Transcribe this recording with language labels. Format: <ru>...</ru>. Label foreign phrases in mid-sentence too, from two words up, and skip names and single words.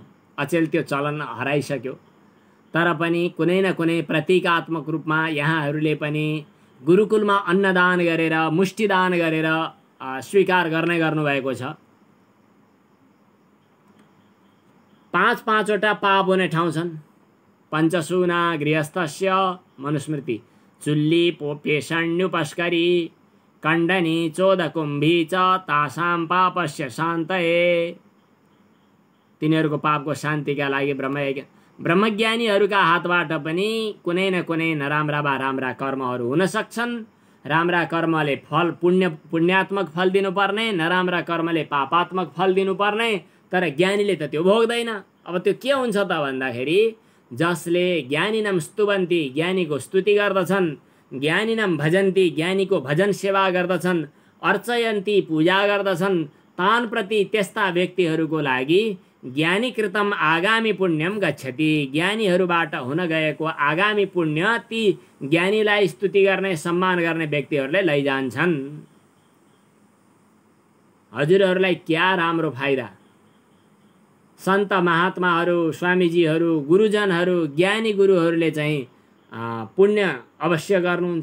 <ne>अचेल त्यो चलन हराइसक्यो, तर पनि कुनै न कुनै प्रतीकात्मक रूपमा यहाँहरूले पनि गुरुकुलमा अन्नदान गरेर मुष्टिदान गरेर स्वीकार गर्ने गर्नुभएको छ। 5 वटा पाप हुने ठाउँ छन्।</ne> <sa>पञ्चसूना गृहस्थस्य मनुस्मृति, चुल्ली पेषण्युपस्करी कण्डनी चोदकुम्भी च तासां पापस्य शान्तये।</sa> <ne>तिनीहरूको पापको शान्तिका लागि ब्रह्मयज्ञ। ब्रह्मज्ञानीहरूका हातबाट पनि कुनै न कुनै नराम्रा वा राम्रा कर्महरू हुन सक्छन्। राम्रा कर्मले फल पुण्यात्मक फल दिनुपर्ने, नराम्रा कर्मले पापात्मक फल दिनुपर्ने, तर ज्ञानीले त त्यो भोग्दैन। अब त्यो के हुन्छ त भन्दाखेरि जसले</ne> <sa>ज्ञानिनं स्तुवन्ति,</sa> <ne>ज्ञानीको स्तुति गर्दछन्,</ne> <sa>ज्ञानिनं भजन्ति,</sa> <ne>ज्ञानीको भजन सेवा गर्दछन्, अर्चयन्ति पूजा गर्दछन्,</ne> <sa>तान् प्रति</sa> <ne>त्यस्ता व्यक्तिहरूको लागि</ne> <sa>ज्ञानीकृतम आगामी पुण्यम गच्छति।</sa> <ne>ज्ञानीहरूबाट हुन गएको आगामी पुण्य ती ज्ञानीलाई स्तुति गर्ने सम्मान गर्ने व्यक्तिहरूले लैजान्छन्। हजुरहरूलाई क्या राम्रो फाइदा। सन्त महात्माहरू, स्वामीजीहरू, गुरुजनहरू, ज्ञानी गुरुहरूले चाहिँ पुण्य अवश्य गर्नुहुन्छ।</ne>